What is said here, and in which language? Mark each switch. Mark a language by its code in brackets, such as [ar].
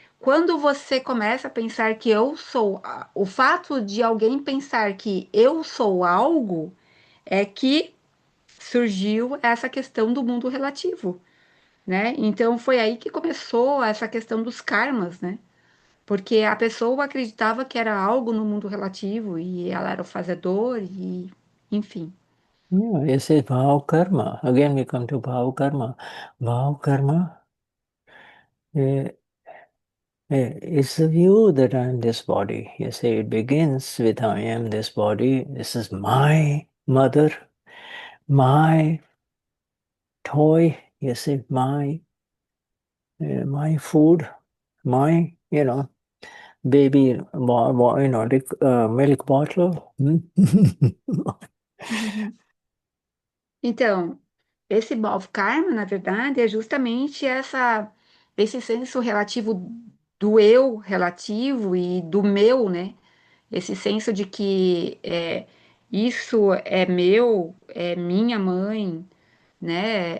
[pt] Quando você começa a pensar que eu sou, o fato de alguém pensar que eu sou algo é que surgiu essa questão do mundo relativo, né? Então foi aí que começou essa questão dos karmas, né? Porque a pessoa acreditava que era algo no mundo relativo e ela era o fazedor e enfim. [en] Yeah, this is bhav karma. Again, we come to bhav karma. Bhav karma eh, is the view that I am this body. You see, it begins with I am this body. This is my mother, my toy. You see, my food, my baby, milk bottle. [pt] Então, esse Bhav Karma, na verdade, é justamente esse senso relativo do eu relativo e do meu, né? Esse senso de que isso é meu, é minha mãe, né?